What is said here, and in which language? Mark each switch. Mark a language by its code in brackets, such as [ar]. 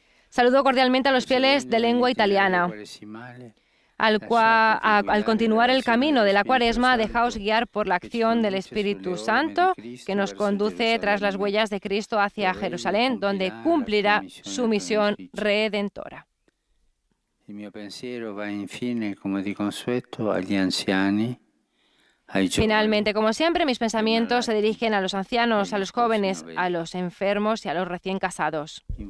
[es] Saludo cordialmente a los fieles de lengua italiana. Al continuar el camino de la Cuaresma, dejaos guiar por la acción del Espíritu Santo, que nos conduce tras las huellas de Cristo hacia Jerusalén, donde cumplirá su misión redentora. [it] Il mio pensiero va infine, come di consueto, agli anziani, ai giovani. [es] Finalmente, como siempre, mis pensamientos se dirigen a los ancianos, a los jóvenes, a los enfermos y a los recién casados.